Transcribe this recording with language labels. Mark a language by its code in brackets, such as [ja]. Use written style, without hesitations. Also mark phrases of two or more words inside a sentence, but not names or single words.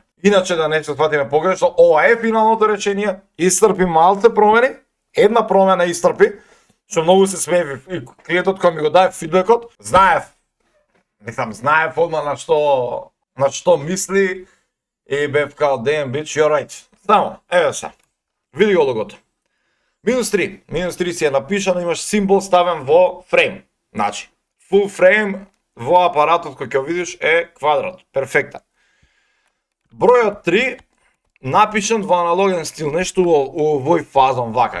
[mk] Иначе да не се сватиме погрешно, ова е финалното решение, истрпи малце промени, една промена истрпи, што многу се смеев и клиентот кој ми го даде фидбекот, знаев одма на што мисли и бев као [en] damn bitch, you're right. [mk] Само, еве се. Види го логото. -3 си е напишано, имаш символ ставен во фрейм. Значи, [en] full frame [mk] во апаратот кој ќе видиш е квадрат. Перфектен. Бројот 3 напишан во аналоген стил, нешто во овој фазон вака.